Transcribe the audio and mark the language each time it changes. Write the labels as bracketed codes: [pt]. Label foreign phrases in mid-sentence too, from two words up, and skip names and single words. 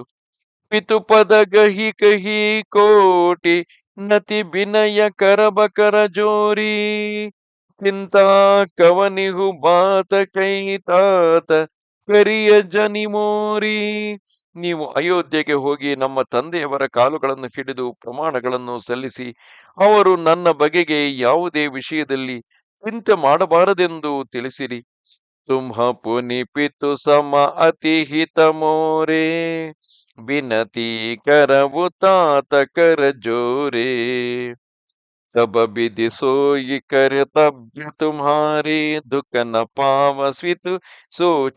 [awa] पितुपद गहि कहि कोटि नति बिनय करबकर जोरि चिंता कवनिहु बात कै तात करिय जनि मोरि. [kn] ನೀವು ಅಯೋಧ್ಯೆಗೆ ಹೋಗಿ ನಮ್ಮ ತಂದೆಯವರ ಕಾಲುಗಳನ್ನು ಹಿಡಿದು ಪ್ರಮಾಣಗಳನ್ನು ಸಲ್ಲಿಸಿ, ಅವರು ನನ್ನ ಬಗೆಗೆ ಯಾವುದೇ ವಿಷಯದಲ್ಲಿ ಚಿಂತೆ ಮಾಡಬಾರದೆಂದು ತಿಳಿಸಿರಿ. [awa] तुम्ह पुनि पितु सम अति हित मोरे बिनती करवु तात कर जोरे तब विधि सोई कर्तव्य तुम्हारे दुख न पावस्वितु सोच